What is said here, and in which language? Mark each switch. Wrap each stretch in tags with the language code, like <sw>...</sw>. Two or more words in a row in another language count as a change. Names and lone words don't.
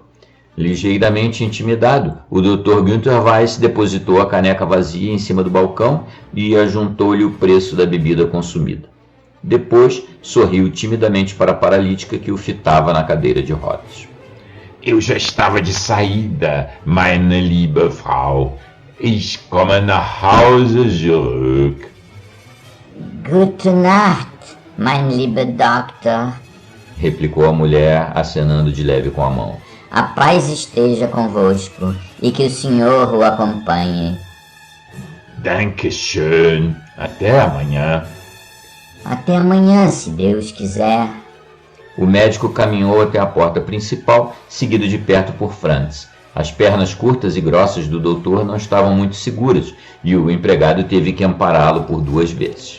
<pt>Ligeiramente intimidado, o Dr. Günther Weiss depositou a caneca vazia em cima do balcão e ajuntou-lhe o preço da bebida consumida. Depois, sorriu timidamente para a paralítica que o fitava na cadeira de rodas. Eu já estava de saída,</pt> <de>meine liebe Frau. Ich komme nach Hause zurück. Gute Nacht, mein lieber Doctor,</de> <pt>replicou a mulher, acenando de leve com a mão. A paz esteja convosco e que o Senhor o acompanhe.</pt> <de>Danke schön.</de> <pt>Até amanhã. Até amanhã, se Deus quiser. O médico caminhou até a porta principal, seguido de perto por Franz. As pernas curtas e grossas do doutor não estavam muito seguras e o empregado teve que ampará-lo por 2 vezes.</pt>